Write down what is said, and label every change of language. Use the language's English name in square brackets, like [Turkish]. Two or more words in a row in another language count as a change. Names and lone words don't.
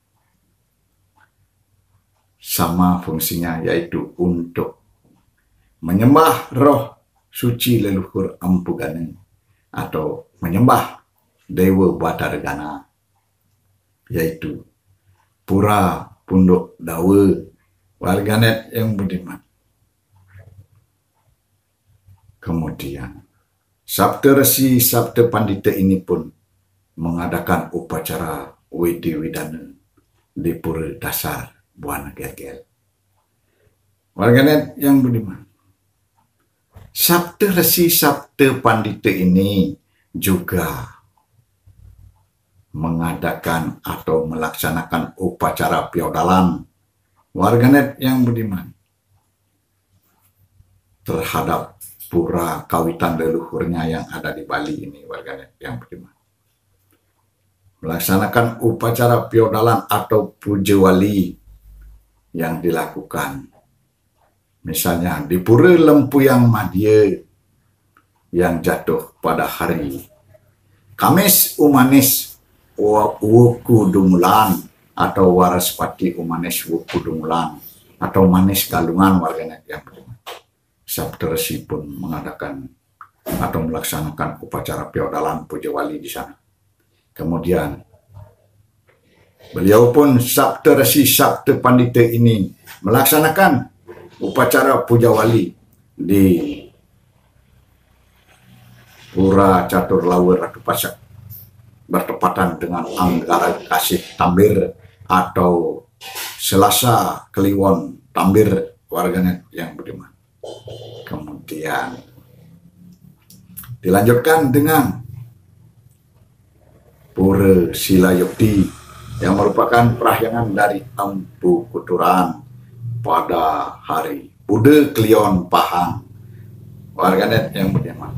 [Indonesian] Sama fungsinya, yaitu untuk menyembah roh suci leluhur Empu Gane atau menyembah Dewa Batargana, yaitu Pura Punduk Dawa, warganet yang budiman. Kemudian Sabda Resi Sabda Pandita ini pun mengadakan upacara Widi Widana di Pura Dasar Buana Gel-Gel. Warganet yang budiman, Sabda Resi Sabda Pandita ini juga mengadakan atau melaksanakan upacara piodalan, warganet yang budiman, terhadap pura kawitan leluhurnya yang ada di Bali ini, warganet yang budiman. Melaksanakan upacara piodalan atau puja wali yang dilakukan. Misalnya di Pura Lempuyang Madya yang jatuh pada hari Kamis Umanis Wuku Dumulan atau Waraspati Umanis Wuku Dumulan atau Manis Galungan, warganet yang budiman. Sabda Resi pun mengadakan atau melaksanakan upacara piodalan puja wali di sana. Kemudian beliau pun Sabda Resi Sabda Pandita ini melaksanakan upacara puja wali di Pura Catur Lawer Ratu Pasak bertepatan dengan Anggara Kasih Tambir atau Selasa Kliwon Tambir, warganet yang budiman. Kemudian dilanjutkan dengan Pura Silayukti yang merupakan perahyangan dari Empu Kuturan pada hari Bude Kliwon Pahang, warganet yang budiman.